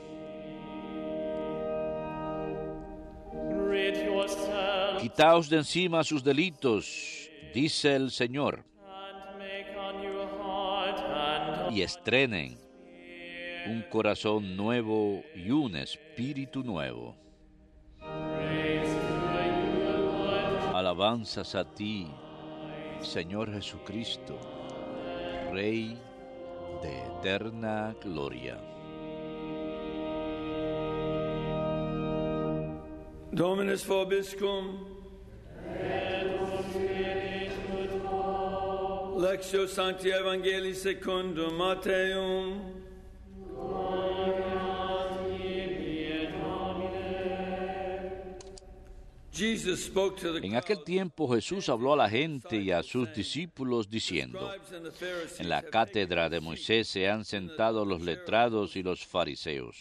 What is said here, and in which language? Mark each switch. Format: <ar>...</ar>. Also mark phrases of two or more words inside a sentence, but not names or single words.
<es>Quitaos de encima sus delitos, dice el Señor, y estrenen un corazón nuevo y un espíritu nuevo. Alabanzas a ti, Señor Jesucristo, Rey de eterna gloria.</es> <la>Dominus vobiscum. Lectio Sancti Evangelii secundum Matteum.</la> <es>En aquel tiempo Jesús habló a la gente y a sus discípulos diciendo: en la cátedra de Moisés se han sentado los letrados y los fariseos.</es>